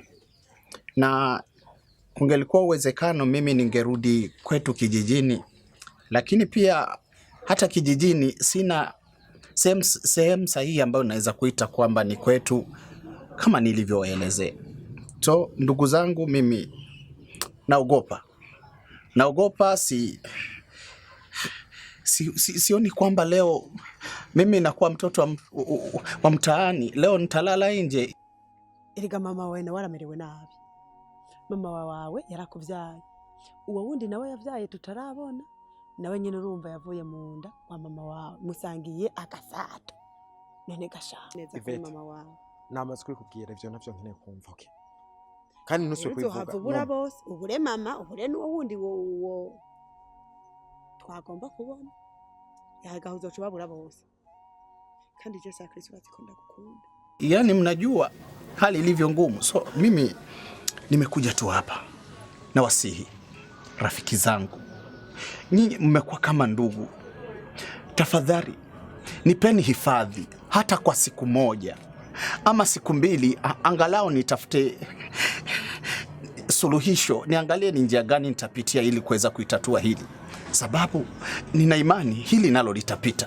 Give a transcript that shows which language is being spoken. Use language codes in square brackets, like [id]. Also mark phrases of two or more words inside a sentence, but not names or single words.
[sw] Na kungelikuwa uwezekano mimi ningerudi kwetu kijijini, lakini pia hata kijijini sina sehemu sahihi ambayo naweza kuita kwamba ni kwetu kama nilivyoelezea. So ndugu zangu, mimi naogopa sioni kwamba leo mimi nakuwa mtoto wa mtaani, leo nitalala nje. [rn] Erega mama wawe waramerewe nabi. Mama wawe yarakuvyaye, uwo wundi nawe yavyaye tutarabona, nawe nyine urumva yavuye mu nda wa mama wawe, musangiye akasato. None gashaka neza kuri mama wawe. Namaze kubwira ivyo navyo nkeneye kumva okay. Kandi nuswe kubivuga. Uzohavubura bose, ubure mama, ubure n'uwo wundi wo twagomba kubona. Yagahuzo cubabura bose. Kandi je sa Kristo azikunda gukunda. [sw] Yaani mnajua hali ilivyo ngumu. So mimi nimekuja tu hapa na wasihi rafiki zangu. Nyinyi mmekuwa kama ndugu. Tafadhali nipeni hifadhi hata kwa siku moja ama siku mbili, angalau nitafute suluhisho, niangalie ni njia gani nitapitia ili kuweza kuitatua hili, sababu nina imani hili nalo litapita.